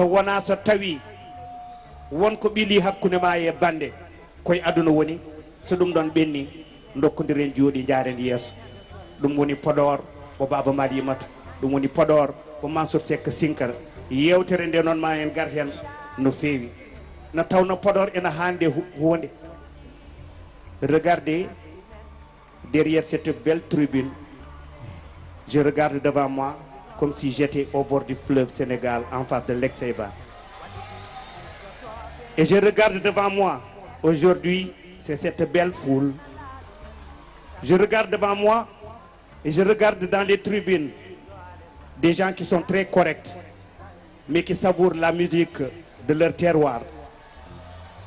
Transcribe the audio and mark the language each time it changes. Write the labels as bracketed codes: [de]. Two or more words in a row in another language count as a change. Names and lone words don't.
[ff] wona so tawi wonko ɓiili hakkude ma e bande koye aduna woni so ɗum ɗon ɓenni dokkodiren jooɗi jaren yeeso ɗum woni Podor mo Baaba Maal yimata ɗum woni Podor ko Mansour Seck sinkara yewtere nde noon ma en gar hen no feewi no tawno Podor ena hande hunde [fr] regardez derrière cette belle tribune je regarde devant moi comme si j'étais au bord du fleuve Sénégal en face de l'Ex-Seyba et je regarde devant moi aujourd'hui c'est cette belle foule je regarde devant moi et je regarde dans les tribunes des gens qui sont très corrects, mais qui savourent la musique de leur terroir.